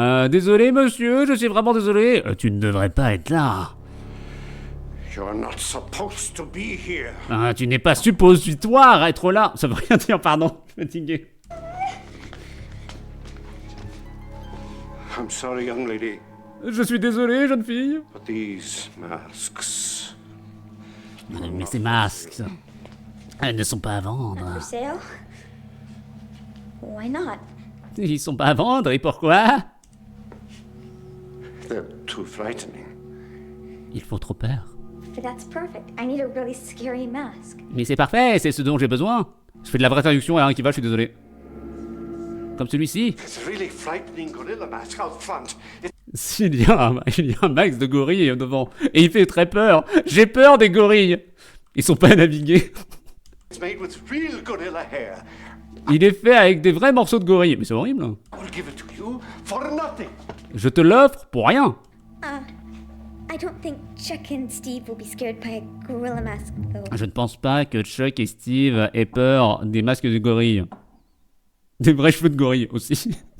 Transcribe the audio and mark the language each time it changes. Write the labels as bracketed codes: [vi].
[fr] Désolé, monsieur, je suis vraiment désolé. Tu ne devrais pas être là. [en] You're not supposed to be here. [fr] Tu n'es pas suppositoire être là. Ça veut rien dire, pardon. Je suis fatigué. [en] I'm sorry, young lady, [fr] Je suis désolé, jeune fille. [en] but these masks. [fr] Mais ces masques, elles ne sont pas à vendre. [en] For sale? Why not? [fr] Ils sont pas à vendre, et pourquoi? [en] They're too frightening. [fr] Ils font trop peur. [en] But that's perfect. I need a really scary mask. [fr] Mais c'est parfait, c'est ce dont j'ai besoin. Je fais de la vraie traduction et rien qui va, je suis désolé. Comme celui-ci. [en] It's a really frightening gorilla mask out front. [fr] Il y a un max de gorilles devant. Et il fait très peur. J'ai peur des gorilles. Ils sont pas à naviguer. [en] It's made with real gorilla hair. [fr] Il est fait avec des vrais morceaux de gorille. Mais c'est horrible. [en] I will give it to you for nothing. [fr] Je te l'offre pour rien. [en] I I don't think Chuck and Steve will be scared by a gorilla mask, though. [fr] Je ne pense pas que Chuck et Steve aient peur des masques de gorille. Des vrais cheveux de gorille aussi.